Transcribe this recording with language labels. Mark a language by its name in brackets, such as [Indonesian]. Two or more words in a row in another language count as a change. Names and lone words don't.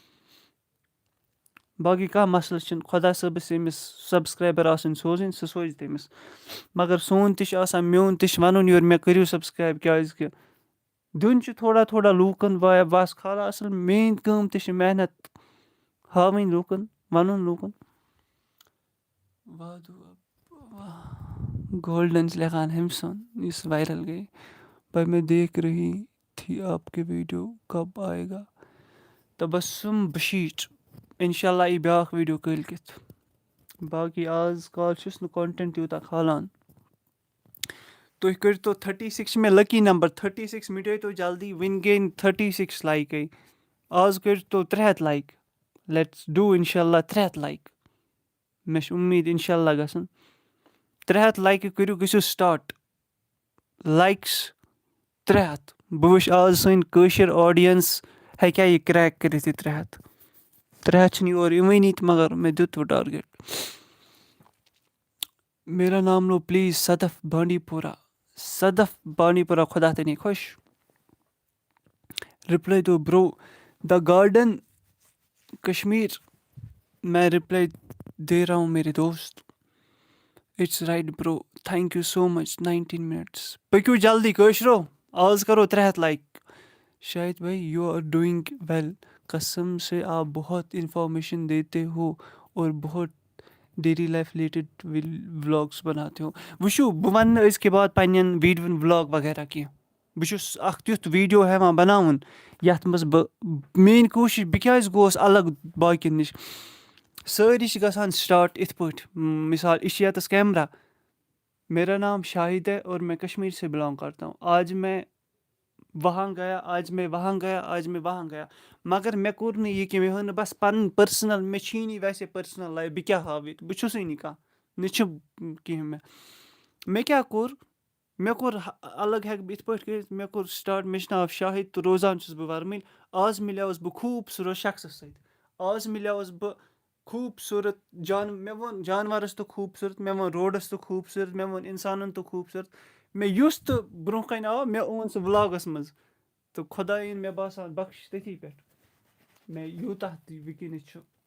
[Kashmiri] باقٕے کانٛہہ مسلہٕ چھِنہٕ خۄدا صٲبَس ییٚمِس سبسکرایبر آسٕنۍ سوزٕنۍ سُہ سوزِ تٔمِس مگر سون تہِ چھُ آسان میون تہِ چھُ وَنُن یورٕ مےٚ کٔرِو سبسکرایب کیٛازِکہِ دیُن چھُ تھوڑا تھوڑا لوٗکَن بس کھالا اَصٕل میٛٲنۍ کٲم تہِ چھِ محنت ہاوٕنۍ لوٗکَن وَنُن لوٗکَن گولڈن چھِ لیکھان ہُمہِ سُنٛد یُس وایرل گٔے [Urdu] پر میں دیکھ رہی تھی آپ کے ویڈیو کب آئے گا [Kashmiri] تبسم بشیٖر [Arabic] اِنشاء اللہ [Kashmiri] یی بیٛاکھ ویٖڈیو کٲلۍکٮ۪تھ باقٕے آز کال چھُس نہٕ کانٹٮ۪نٹ تیوٗتاہ کھالان تُہۍ کٔرۍتو 36 چھِ مےٚ لٔکی نمبر 36 مِٹٲیتو جلدی وٕنۍ گٔے 36 لایکٕے آز کٔرۍتو 300 لایک [English] let's do [Arabic] اِنشاء اللہ [Kashmiri] 300 لایک مےٚ چھِ اُمید [Arabic] اِنشاء اللہ [Kashmiri] گژھن 300 لایکہِ کٔرِو گٔژھِو سٹاٹ لایکٕس 300 بہٕ وٕچھِ آز سٲنۍ کٲشِر آڈینٕس ہیٚکیٛاہ یہِ کرٛیک کٔرِتھ یہِ 300 چھِنہٕ یورٕ یِوٲنی تہٕ مگر مےٚ دیُت وۄنۍ ٹارگیٹ [Urdu] میرا نام لو پلیٖز صدف بانڈی پورہ خدا تنے خوش [English] reply do bro [Urdu] دا گارڈن کشمیر میں رِپلاے دے رہا ہوں میرے دوست [English] It's right bro thank you so much [Urdu] 19 منٹس [Kashmiri] پٔکِو جلدی کٲشرو آز کرو 300 لایک [Urdu] شاہد بھائی [English] you are doing well [Urdu] قسم سے آپ بہت انفارمیشن دیتے ہو اور بہت ڈیلی لائف رِلیٹڈ ولاگس بناتے ہو [Kashmiri] وٕچھِو بہٕ وَنہٕ نہٕ أزکہِ بعد پنٛنٮ۪ن ویٖڈیوَن ولاگ وغیرہ کینٛہہ بہٕ چھُس اکھ تیُتھ ویٖڈیو ہٮ۪وان بناوُن یَتھ منٛز بہٕ میٲنۍ کوٗشِش بہٕ کیٛازِ گوس الگ باقیَن نِش سٲری چھِ گژھان سٹاٹ یِتھ پٲٹھۍ مِثال یہِ چھِ ییٚتَس [Urdu] کیمرا میرا نام شاہد ہے اور میں کشمیر سے بلانگ کرتا ہوں آج میں وہاں گیا آج میں وہاں گیا آج میں وہاں گیا [Kashmiri] مگر مےٚ کوٚر نہٕ یہِ کینٛہہ مےٚ ہٲو نہٕ بس پَنٕنۍ پٔرسٕنَل مےٚ چھی نہٕ ویسے پٔرسٕنَل لایف بہٕ کیٛاہ ہاوٕ ییٚتہِ بہٕ چھُسٕے نہٕ کانٛہہ نہ چھُ کینٛہہ مےٚ کیٛاہ کوٚر مےٚ کوٚر الگ ہٮ۪کہٕ بہٕ یِتھ پٲٹھۍ کٔرِتھ مےٚ کوٚر سٹاٹ مےٚ چھُ ناو شاہد تہٕ روزان چھُس بہٕ وَرمٕلۍ آز مِلیوس بہٕ خوٗبصوٗرت شخصَس سۭتۍ آز مِلیوس بہٕ خوٗبصوٗرت مےٚ ووٚن جانوَرَس تہٕ خوٗبصوٗرت مےٚ ووٚن روڈَس تہٕ خوٗبصوٗرت مےٚ ووٚن اِنسانَن تہٕ خوٗبصوٗرت مےٚ یُس تہٕ برونٛہہ کَنہِ آو مےٚ اوٚن سُہ وٕلاگَس منٛز تہٕ خۄدایَن مےٚ باسان بخش تٔتھی پٮ۪ٹھ مےٚ یوٗتاہ تہِ وٕنکیٚنَس چھُ.